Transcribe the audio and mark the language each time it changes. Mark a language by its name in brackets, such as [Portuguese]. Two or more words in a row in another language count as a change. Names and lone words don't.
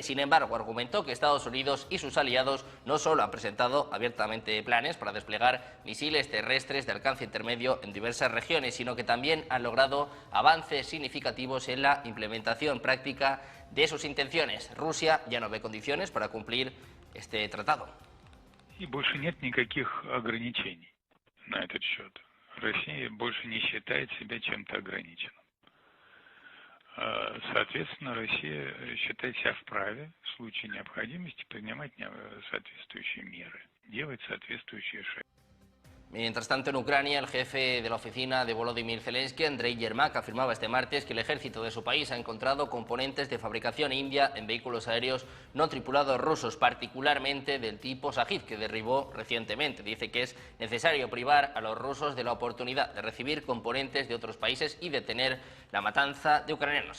[Spanish] Sin embargo, argumentó que Estados Unidos y sus aliados no solo han presentado abiertamente planes para desplegar misiles terrestres de alcance intermedio en diversas regiones, sino que también han logrado avances significativos en la implementación práctica de sus intenciones. Rusia ya no ve condiciones para cumplir este tratado. [Russian] И больше нет никаких ограничений на этот счет. Россия больше не считает себя чем-то ограниченным. Соответственно, Россия считает себя вправе в случае необходимости принимать соответствующие меры, делать соответствующие шаги. [Spanish] Mientras tanto, en Ucrania, el jefe de la oficina de Volodymyr Zelensky, Andrei Yermak, afirmaba este martes que el ejército de su país ha encontrado componentes de fabricación india en vehículos aéreos no tripulados rusos, particularmente del tipo Sajid, que derribó recientemente. Dice que es necesario privar a los rusos de la oportunidad de recibir componentes de otros países y detener la matanza de ucranianos.